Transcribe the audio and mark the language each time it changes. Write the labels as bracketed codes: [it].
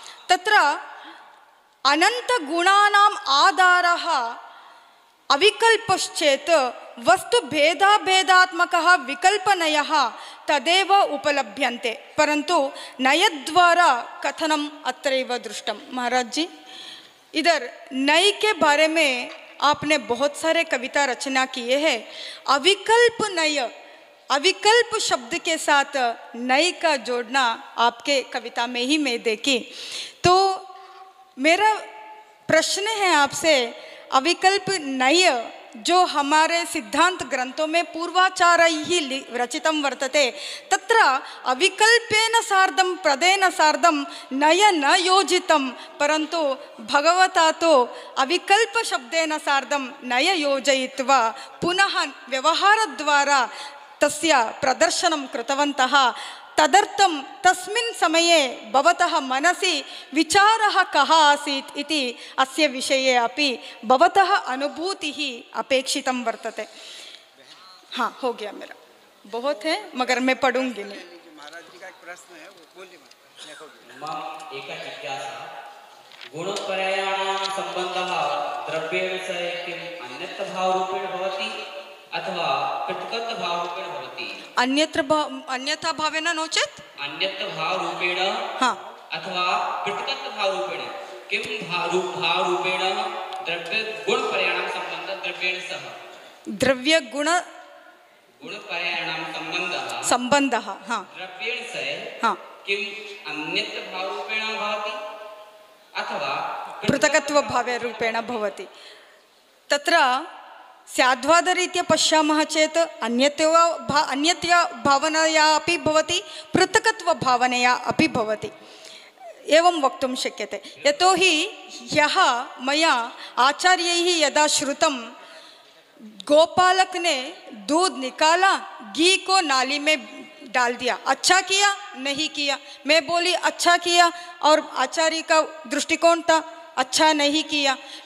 [sa] तत्र अनन्तगुणानाम् आधारः अविकल्पश्चेत् वस्तु भेदाभेदात्मकः विकल्पनयः तदेव उपलभ्यन्ते, परंतु नयद्वारा कथनम अत्रैव दृष्टम। [hi] महाराज जी, इधर नय के बारे में आपने बहुत सारे कविता रचना किए हैं। अविकल्प नय, अविकल्प शब्द के साथ नय का जोड़ना आपके कविता में ही मैं देखी। तो मेरा प्रश्न है आपसे, अविकल्प नय जो हमारे सिद्धांत ग्रंथों में [sa] पूर्वाचार्यैः रचितं वर्तते, तत्र अविकल्पेन सार्धं पदेन सार्धं नय न योजितं, परंतु भगवता तो अविकल्प शब्देन सार्धं नय योजयित्वा पुनः व्यवहारद्वारा तस्य प्रदर्शनं कृतवन्तः। तदर्थं तस्मिन् समये भवतः मनसि विचारः कः आसीत् इति अस्य विषये अपि भवतः अनुभूतिः अपेक्षितं वर्तते। [hi] हाँ, हो गया मेरा, बहुत है मगर मैं पढ़ूंगी नहीं। महाराज जी का एक प्रश्न है, वो बोलिए। [sa] एका जिज्ञासा, गुणपर्यायाणां सम्बन्धः द्रव्येण सह किम् अन्यत्र भावरूपेण भवति अथवा पृथक् भावरूपेण भवति? अन्यथा भावेन नो चेत् अन्यत्र भावरूपेण, हाँ, अथवा पृथक् भावरूपेण किं भावरूपेण द्रव्य गुणपर्यायाणां सम्बन्धः द्रव्येण सह? द्रव्य गुणपर्यायाणां सम्बन्धः हाँ, द्रव्येण सह हाँ, किम् अन्यत्र भावरूपेण भवति अथवा पृथकत्व भावे रूपेण भवति? तत्र स्याद्वादरीत्या पश्यामः चेत् अन्यत्या भावनया अपि भवति, पृथकत्व भावनया अपि भवति, एवं वक्तुं शक्यते। यतोहि ह्यः मया आचार्यैः यदा श्रुतं, [hi] गोपालक ने दूध निकाला, घी को नाली में डाल दिया। अच्छा किया, नहीं किया। मैं बोली अच्छा किया, और आचार्य का दृष्टिकोण था अच्छा नहीं किया।